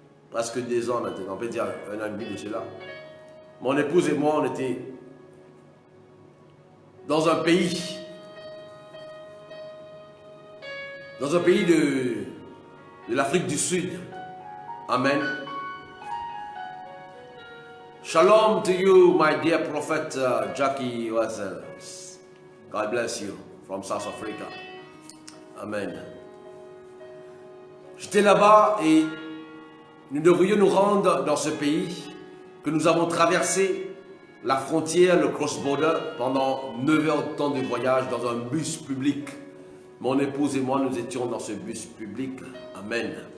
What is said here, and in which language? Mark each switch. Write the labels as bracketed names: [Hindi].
[French] Presque 2 ans, on peut dire 1 an et demi de cela. Mon épouse et moi, on était dans un pays de l'Afrique du Sud. Amen. [English] Shalom to you, my dear prophet Jackie Wazels. God bless you from South Africa. Amen. [French] J'étais là-bas et nous devrions nous rendre dans ce pays que nous avons traversé la frontière, le cross-border, pendant 9 heures de temps de voyage dans un bus public. Mon épouse et moi, nous étions dans ce bus public. Amen.